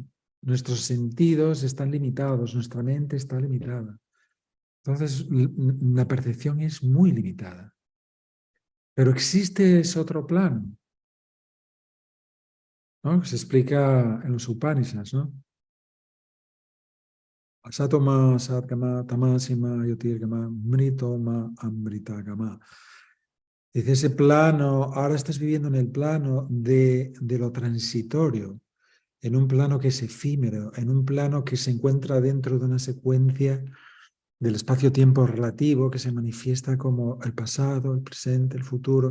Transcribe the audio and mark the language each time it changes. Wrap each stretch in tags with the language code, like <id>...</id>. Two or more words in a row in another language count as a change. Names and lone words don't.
<es>Nuestros sentidos están limitados, nuestra mente está limitada. Entonces, la percepción es muy limitada. Pero existe ese otro plano, ¿no? Se explica en los Upanishads, ¿no?</es> <sa>असतोमा सद्गम तमसोमा ज्योतिर्गम मृत्योमा अमृतगम.</sa> <es>Dice, ese plano, ahora estás viviendo en el plano de lo transitorio, en un plano que es efímero, en un plano que se encuentra dentro de una secuencia del espacio-tiempo relativo que se manifiesta como el pasado, el presente, el futuro.</es>